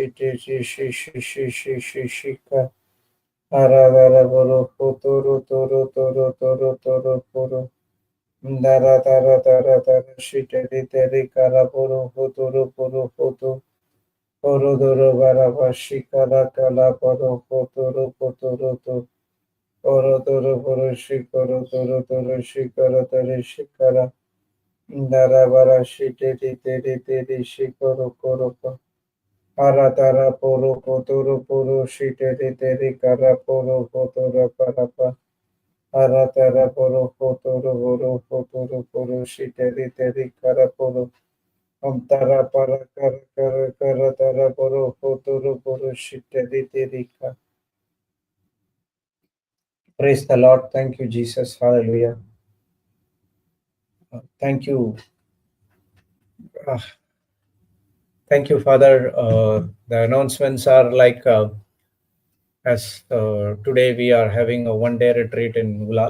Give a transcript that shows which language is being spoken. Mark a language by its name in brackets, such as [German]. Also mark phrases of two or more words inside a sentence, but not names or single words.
[English] shika haravara buru toro daratara shiteri teri kara Orodoro baraba shikara kala paro potoro to orodoro poro shikara tare shikara darabara shiteri teri shikoro koropa aratara poro shiteri teri kara poro potoro parapa aratara poro shiteri teri kara poro Amtara para kara tara poro potoro shiteri teri ka Praise the Lord. Thank you, Jesus. Hallelujah. Thank you. Uh, Thank you, Father. The announcements are like as today we are having a one-day retreat in Ulal.